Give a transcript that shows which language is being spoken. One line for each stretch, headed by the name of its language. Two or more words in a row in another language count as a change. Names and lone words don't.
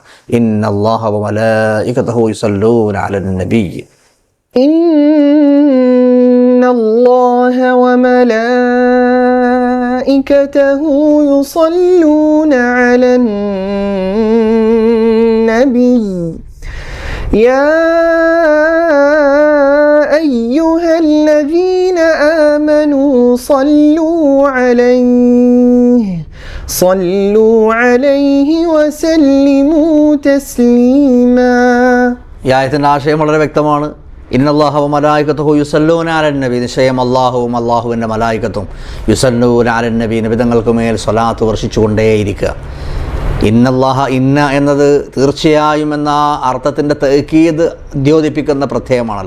Arabic: إن الله وملائكته يصلون على النبي. إن الله وملائكته يصلون على النبي. يا أيها الذين آمنوا صلوا عليه وسلموا تسليما.
Malayalam: ഈ ആയത്തിൻ്റെ ആശയം വളരെ വ്യക്തമാണ്.
Arabic: إن الله وملائكته يصلون على النبي,
Malayalam: നിശ്ചയം അല്ലാഹുവും അല്ലാഹുവിൻ്റെ മലായികത്തും
Arabic: يصلون على النبي,
Malayalam: നബിതങ്ങൾക്ക് മേൽ സ്വലാത്ത് വർഷിച്ചുകൊണ്ടേയിരിക്കുക. ഇന്നല്ലാഹ, ഇന്ന എന്നത് തീർച്ചയായും എന്ന അർത്ഥത്തിൻ്റെ തഅ്കീദ് ദ്യോതിപ്പിക്കുന്ന പ്രത്യയമാണല്ലോ.